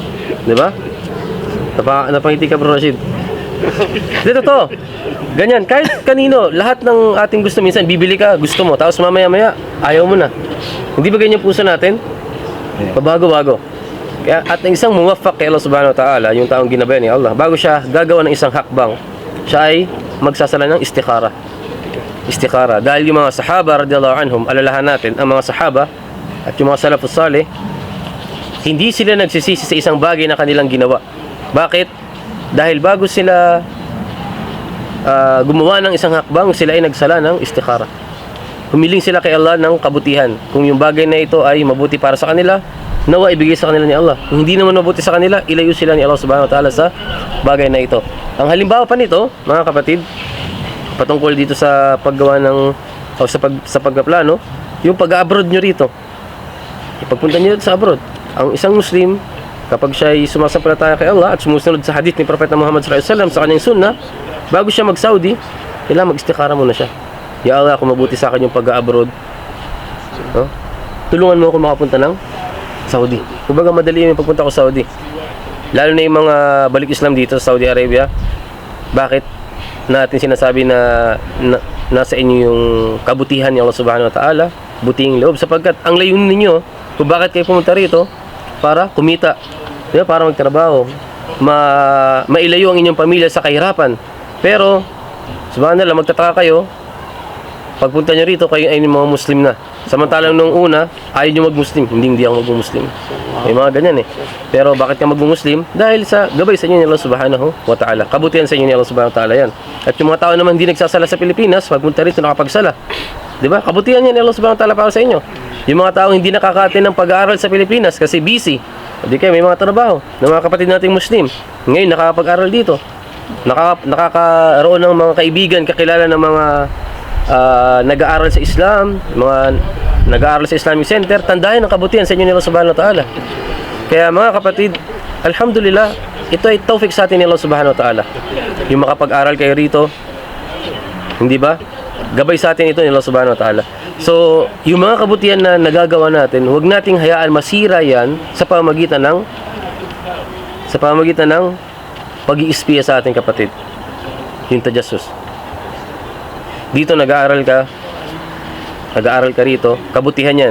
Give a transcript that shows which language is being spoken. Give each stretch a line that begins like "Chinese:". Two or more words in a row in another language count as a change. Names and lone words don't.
Filipino: Di ba? Napangiti ka, bro Rashid. Dito to. Ganyan, kahit kanino, lahat ng ating gusto, minsan bibili ka, gusto mo, tapos mamaya-maya, ayaw mo na. Hindi ba ganyan puso natin? Pabago-bago. Kaya, at ang isang muwaffaq kay Allah
Arabic: سبحانه وتعالى,
Filipino: yung taong ginabayan ni Allah, bago siya gagawa ng isang hakbang, siya ay magsasala ng istikhara. Istikhara. Dahil yung mga sahaba,
Arabic: رضي الله عنهم,
Filipino: alalahan natin, ang mga sahaba, at yung mga
Arabic: السلف الصالح,
Filipino: hindi sila nagsisisi sa isang bagay na kanilang ginawa. Bakit? Dahil bago sila gumawa ng isang hakbang, sila ay nagsala ng istikhara. Humiling sila kay Allah ng kabutihan. Kung yung bagay na ito ay mabuti para sa kanila, nawa ibigay sa kanila ni Allah. Kung hindi naman mabuti sa kanila, ilayo sila ni Allah
Arabic: سبحانه وتعالى
Filipino: sa bagay na ito. Ang halimbawa pa nito, mga kapatid, patungkol dito sa paggawa ng sa pagpaplano, yung pag-abroad nyo rito. Ipagpunta nyo sa abroad. Ang isang Muslim, kapag siya ay sumasampalataya kay Allah at sumusunod sa hadith ni Propeta Muhammad
Arabic: صلى الله عليه وسلم
Filipino: sa kanyang sunnah, bago siya mag-Saudi, kailangan mag-istikhara muna siya.
Arabic: يا الله,
Filipino: kung mabuti sa akin yung pag-abroad, tulungan mo ako makapunta ng Saudi. Kumbaga madali yung pagpunta ko sa Saudi. Lalo na yung mga balik Islam dito sa Saudi Arabia. Bakit natin sinasabi na nasa inyo yung kabutihan ni Allah
Arabic: سبحانه وتعالى,
Filipino: buting loob, sapagkat ang layunin ninyo kung bakit kayo pumunta rito, para kumita, diba? Para magtrabaho, mailayo ang inyong pamilya sa kahirapan. Pero subhanallah, magtataka kayo pagpunta nyo rito, kayo ay mga Muslim na. Samantalang nung una, ayaw nyo mag-Muslim. Hindi ako mag-Muslim. May mga ganyan eh. Pero bakit ka mag-Muslim? Dahil sa gabay sa inyo ni Allah
Arabic: سبحانه وتعالى.
Filipino: Kabutihan sa inyo ni Allah
Arabic: سبحانه وتعالى
Filipino: yan. At yung mga tao naman hindi nagsasala sa Pilipinas, pagpunta rito nakapagsala. Diba? Kabutihan yan ni Allah
Arabic: سبحانه وتعالى
Filipino: para sa inyo. Yung mga tao hindi nakakatin ng pag-aaral sa Pilipinas kasi busy. Hindi kayo, may mga trabaho ng mga kapatid nating Muslim. Ngayon, nakakapag-aral dito. Nakakaroon ng mga kaibigan, kakilala ng mga nag-aaral sa Islam, mga nag-aaral sa Islamic Center. Tandaan ang kabutihan sa inyo ni Allah
Arabic: سبحانه وتعالى.
Filipino: Kaya mga kapatid, alhamdulillah, ito ay tawfik sa atin ni Allah
Arabic: سبحانه وتعالى.
Filipino: Yung makapag-aral kayo rito, hindi ba? Gabay sa atin ito ni Allah
Arabic: سبحانه وتعالى.
Filipino: So, yung mga kabutihan na nagagawa natin, huwag nating hayaan masira yan sa pamamagitan ng pag-iispiya sa ating kapatid. Yung tajassus. Dito nag-aaral ka rito, kabutihan yan.